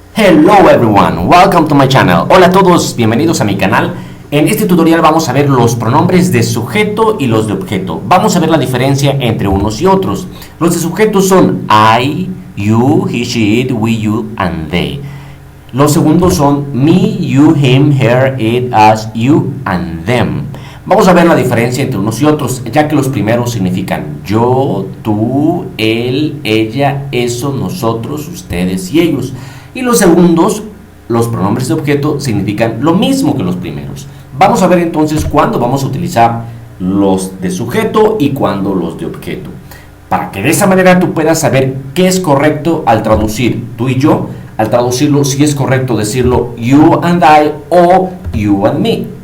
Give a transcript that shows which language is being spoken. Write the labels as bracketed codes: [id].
[en] Hello everyone, welcome to my channel. [es] Hola a todos, bienvenidos a mi canal. En este tutorial vamos a ver los pronombres de sujeto y los de objeto. Vamos a ver la diferencia entre unos y otros. Los de sujeto son I, you, he, she, it, we, you, and they. Los segundos son me, you, him, her, it, us, you, and them. Vamos a ver la diferencia entre unos y otros, ya que los primeros significan yo, tú, él, ella, eso, nosotros, ustedes y ellos. Y los segundos, los pronombres de objeto, significan lo mismo que los primeros. Vamos a ver entonces cuándo vamos a utilizar los de sujeto y cuándo los de objeto, para que de esa manera tú puedas saber qué es correcto al traducir tú y yo, al traducirlo si es correcto decirlo [en] you and I [es] o [en] you and me.